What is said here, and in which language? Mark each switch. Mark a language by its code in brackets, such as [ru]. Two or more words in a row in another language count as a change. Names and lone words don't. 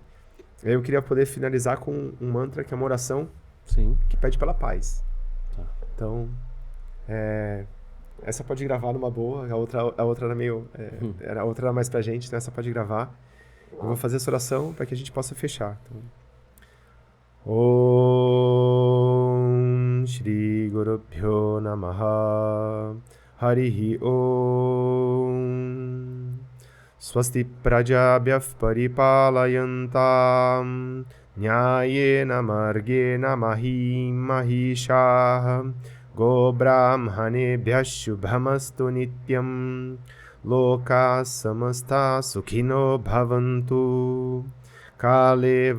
[pt] Aí eu queria poder finalizar com um mantra, que é uma oração que pede pela paz. Tá. Então, essa pode gravar numa boa, a outra era meio... a outra era mais pra gente, então essa pode gravar. Eu vou fazer essa oração para que a gente possa fechar. Então, [sa] ॐ श्री गुरु भ्यो नमः हरिः ॐ स्वस्ति प्रजाभ्यः परिपालयन्तां न्यायेन मार्गेण महीं महीशाः गो ब्राह्मणेभ्यः शुभमस्तु नित्यं लोकाः समस्ताः सुखिनो भवन्तु काले